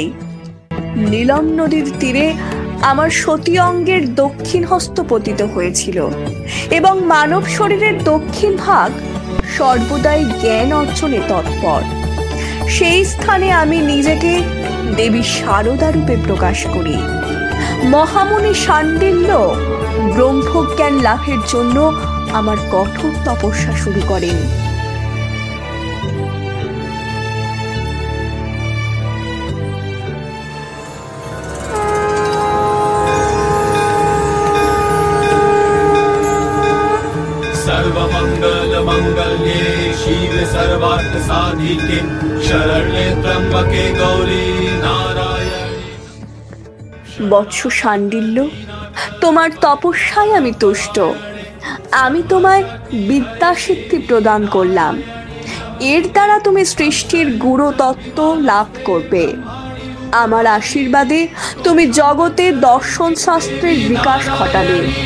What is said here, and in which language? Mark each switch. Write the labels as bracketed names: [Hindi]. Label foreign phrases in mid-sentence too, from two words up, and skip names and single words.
[Bangla] নীলম নদীর তীরে আমার সতী অঙ্গের দক্ষিণ হস্ত পতিত হয়েছিল এবং মানব শরীরের দক্ষিণ ভাগ সর্বদাই জ্ঞান অর্জনে তৎপর। সেই স্থানে আমি নিজেকে দেবী শারদা রূপে প্রকাশ করি। মহামুনি শাণ্ডিল্য ব্রহ্মজ্ঞান লাভের জন্য আমার কঠোর তপস্যা শুরু করেন। [Sanskrit] सर्वमंगल मंगल्ये शिवे सर्वार्थ साधिके शरण्ये त्र्यंबके गौरी नारायणी। [Bangla] বৎস শাণ্ডিল্য, তোমার তপস্যায় আমি তুষ্ট। আমি তোমায় বিদ্যা সিদ্ধি প্রদান করলাম। এর দ্বারা তুমি সৃষ্টির গূঢ় তত্ত্ব লাভ করবে। আমার আশীর্বাদে তুমি জগতের দর্শন শাস্ত্রের বিকাশ ঘটাবে।